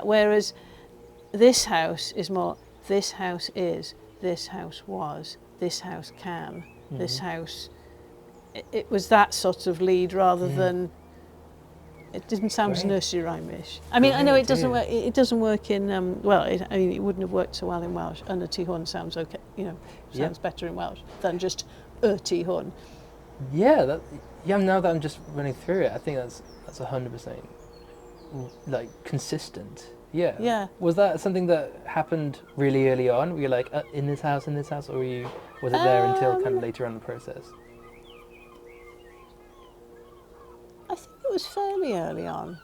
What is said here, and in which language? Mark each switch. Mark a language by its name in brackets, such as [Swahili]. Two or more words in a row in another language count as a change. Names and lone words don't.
[English] Whereas "This House" is more, "This house is, this house was, this house can, this house." It was that sort of lead rather than. It didn't sound as nursery rhyme-ish. I mean, I know it doesn't work. It doesn't work in it wouldn't have worked so well in Welsh. [Welsh] "Yn y tŷ hwn" [English] sounds okay. Sounds better in Welsh than just [Welsh] "y tŷ hwn." [English] Yeah, now that I'm just running through it, I think that's 100% like consistent. Yeah. Yeah. Was that something that happened really early on? Were you like, in this house, or was it there until kind of later on in the process? I think it was fairly early on.